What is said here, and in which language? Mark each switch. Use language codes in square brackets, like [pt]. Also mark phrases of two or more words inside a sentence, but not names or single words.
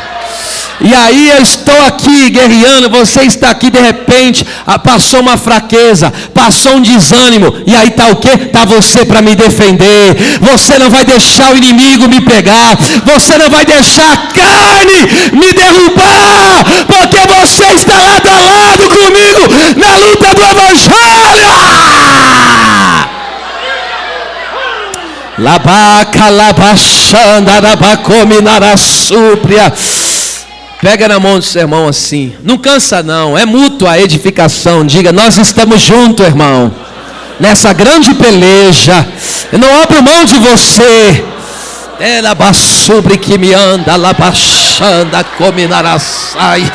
[pt] E aí eu estou aqui guerreando, você está aqui de repente, passou uma fraqueza, passou um desânimo, e aí está o quê? Está você para me defender, você não vai deixar o inimigo me pegar, você não vai deixar a carne me derrubar, porque você está lado a lado comigo, na luta do evangelho. Labaca, labaxanda, labacominara súpria. Pega na mão do seu irmão assim. Não cansa não, é mútua a edificação. Diga, nós estamos juntos, irmão, nessa grande peleja. Eu não abro mão de você. Ela bassubre que me anda, labaxanda, cominaraçai.